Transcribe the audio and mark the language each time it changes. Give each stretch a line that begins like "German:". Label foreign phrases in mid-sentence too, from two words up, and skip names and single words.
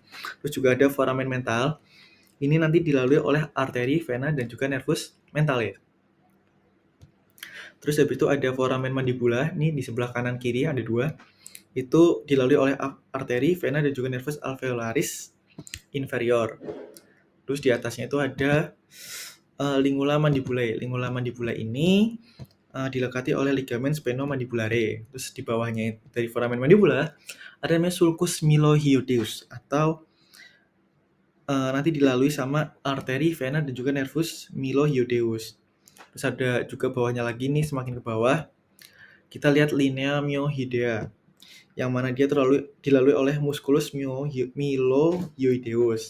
Indonesian: Terus juga ada foramen mental. Ini nanti dilalui oleh arteri, vena, dan juga nervus mental ya. Terus habis itu ada foramen mandibula, ini di sebelah kanan kiri ada dua. Itu dilalui oleh arteri, vena, dan juga nervus alveolaris inferior. Terus di atasnya itu ada lingula mandibulae. Lingula mandibulae ini dilekati oleh ligamen spheno-mandibulare. Terus di bawahnya dari foramen mandibula ada namanya sulcus mylohyoideus atau nanti dilalui sama arteri, vena, dan juga nervus mylohyoideus. Terus ada juga bawahnya lagi nih, semakin ke bawah kita lihat linea myohidea yang mana dia dilalui oleh musculus mylohyoideus.